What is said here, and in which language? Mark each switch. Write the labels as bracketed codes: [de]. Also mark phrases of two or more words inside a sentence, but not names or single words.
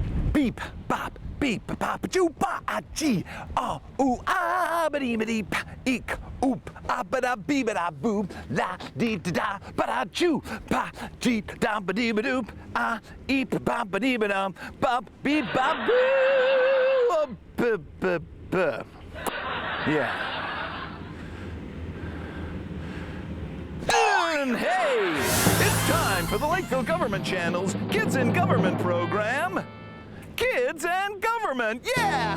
[en] Beep, bop, beep, bop, choo, ba, ah, gee, ah, ooh, ah, ba dee, pa, eek, oop, ah, ba da, bee, ba da, boo, la, dee, da, da, ba da, choo, pa, gee, da, ba dee, ba doop, ah, eep, ba, ba dee, ba dum, bop, beep, bop, boo, b, b, b. Yeah. And hey, it's time for the Lakeville Government Channel's Kids in Government program. Kids and Government, yeah!